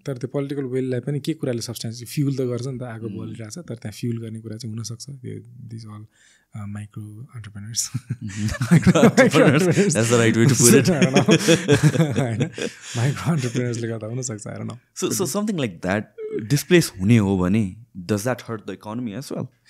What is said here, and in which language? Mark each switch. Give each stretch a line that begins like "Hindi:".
Nepali: तर त्यो पोलिटिकल विललाई पनि के कुराले सब्सटेन्स फ्युल त गर्छ नि त, आगो बलिरहेछ, तर त्यहाँ फ्युल गर्ने कुरा चाहिँ हुनसक्छ.
English: This all micro entrepreneurs. That's the right way to put it.
Nepali: होइन, माइक्रो अन्टरप्रेनर्सले गर्दा हुनसक्छ.
English: I don't know. So something like that
Nepali: displace हुने हो भने
English: does that hurt the economy as well?